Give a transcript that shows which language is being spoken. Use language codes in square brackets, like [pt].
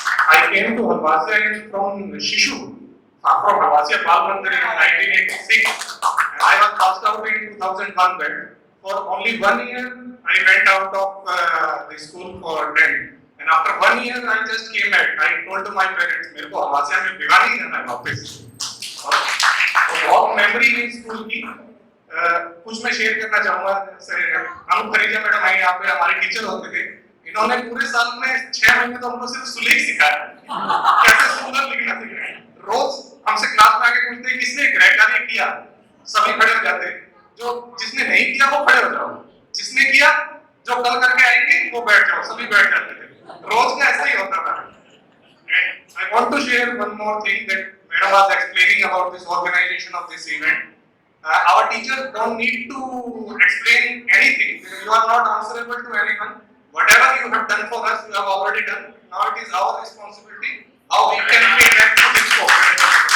[en] I came to Halwasiya from Shishu, from Halwasiya Bal Mandir in 1986, and I was passed out in 2001. But for only 1 year, I went out of the school for 10. And after 1 year, I just came back. I told to my parents, [hi] मेरे को हलवासिया में भिवानी रहना है वापस। बहुत memory है school की। कुछ मैं शेयर करना चाहूँगा। जैसे अनु खरीजा मैडम आई, यहाँ पे हमारे टीचर होते थे। इन्होंने पूरे साल में 6 महीने तो हमको सिर्फ सुलेख सिखाया, कैसे सुंदर लिखना सिखाया। रोज हमसे क्लास में आके पूछते हैं किसने ग्रेड कार्य किया, सभी खड़े हो जाते हैं। जो जिसने नहीं किया वो खड़े हो जाओ, जिसने किया जो कल करके आएंगे वो बैठ जाओ, सभी बैठ जाते थे। रोज का ऐसा ही होता था। [en] I want to share one more thing that Madam was explaining about this organization of this event. Our teachers don't need to explain anything. You are not answerable to anyone. Whatever you have done for us, you have already done. Now it is our responsibility how we can pay back to this cooperation.